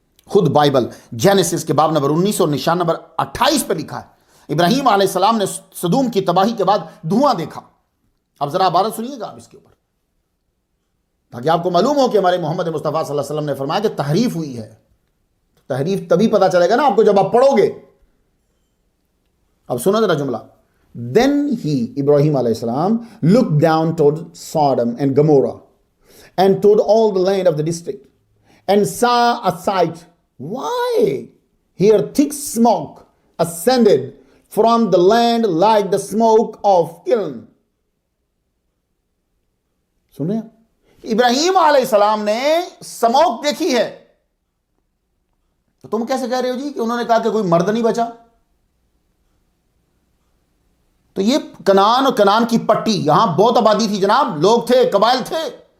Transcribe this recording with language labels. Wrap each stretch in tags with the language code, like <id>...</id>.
<ur>خود Bible Genesis کے باب نمبر 19 اور نشان نمبر 28 پہ لکھا ہے ابراہیم علیہ السلام نے سدوم کی تباہی کے بعد دھواں دیکھا. اب ذرا عبارت سنیے گا آپ اس کے اوپر، تاکہ آپ کو معلوم ہو کہ ہمارے محمد مصطفیٰ صلی اللہ علیہ وسلم نے فرمایا کہ تحریف ہوئی ہے. تحریف تبھی پتا چلے گا نا آپ کو جب آپ پڑھو گے. اب سنو ذرا جملہ.</ur> <en>Then he, Ibrahim alayhi salam, looked down toward Sodom and Gomorrah and toward all the land of the district and saw a sight. Why? Here thick smoke ascended from the land like the smoke of kiln.</en> <ur>سنیں، ابراہیم علیہ السلام نے smoke دیکھی ہے. تو تم کیسے کہہ رہے ہو جی کہ انہوں نے کہا کہ کوئی مرد نہیں بچا؟ تو یہ کنعان اور کنعان کی پٹی، یہاں بہت آبادی تھی جناب، لوگ تھے، قبائل تھے.</ur>